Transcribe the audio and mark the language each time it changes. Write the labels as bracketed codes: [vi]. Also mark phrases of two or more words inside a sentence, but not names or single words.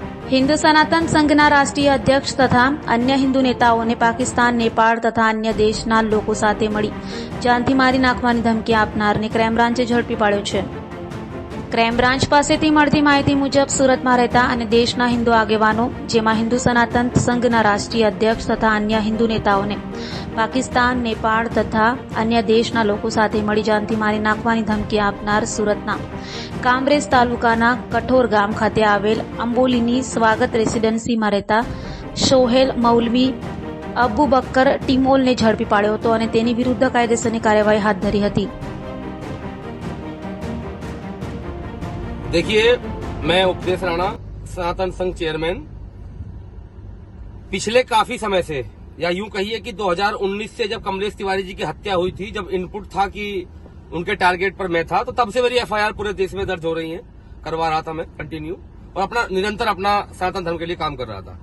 [gu] હિંદુ સનાતન સંઘના રાષ્ટ્રીય અધ્યક્ષ તથા અન્ય હિંદુ નેતાઓને પાકિસ્તાન, નેપાળ તથા અન્ય દેશના લોકો સાથે मળી જાનથી મારી નાખવાની ધમકી આપનારને ક્રાઇમ બ્રાન્ચે ઝડપી પાડ્યો છે। ક્રાઇમ બ્રાન્ચ પાસેથી મળતી માહિતી મુજબ સુરતમાં રહેતા અને દેશના હિન્દુ આગેવાનો, જેમાં હિન્દુ સનાતન સંઘના રાષ્ટ્રીય અધ્યક્ષ તથા અન્ય હિન્દુ નેતાઓને પાકિસ્તાન, નેપાળ તથા અન્ય દેશના લોકો સાથે મળી જાનથી મારી નાખવાની ધમકી આપનાર સુરતના કામરેજ તાલુકાના કઠોર ગામ ખાતે આવેલ અંબોલીની સ્વાગત રેસિડેન્સીમાં રહેતા સોહેલ મૌલવી અબુ બક્કર ટીમોલને ઝડપી પાડ્યો હતો અને તેની વિરુદ્ધ કાયદેસરની કાર્યવાહી હાથ ધરી હતી। [hi] देखिए, मैं उपदेश राणा, सनातन संघ चेयरमैन, पिछले काफी समय से, या यूं कहिए कि 2019 से जब कमलेश तिवारी जी की हत्या हुई थी, जब इनपुट था कि उनके टारगेट पर मैं था, तो तब से मेरी एफआईआर पूरे देश में दर्ज हो रही है, करवा रहा था मैं कंटिन्यू, और अपना निरंतर अपना सनातन धर्म के लिए काम कर रहा था।